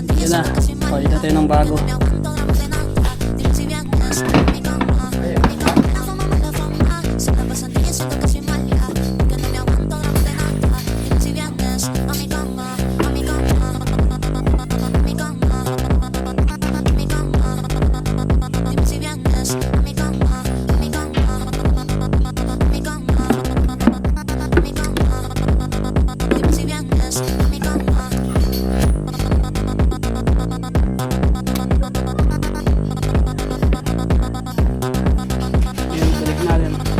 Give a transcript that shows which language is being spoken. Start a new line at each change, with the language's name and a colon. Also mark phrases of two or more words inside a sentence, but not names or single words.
Filipino: Yan na. Pakita tayo ng bago.
Spanish: Me aguanto la ordenanza. Dime si vienes a mi cama, a mi cama. La fama, se la pasan diciendo que soy mala, que no me aguanto la ordenanza. Dime si vienes a mi cama, a mi cama, a mi cama, a mi cama. Dime si vienes a mi cama, a mi cama, a mi cama, a mi cama. Dime si vienes a mi cama.
Filipino: Yan, balik natin.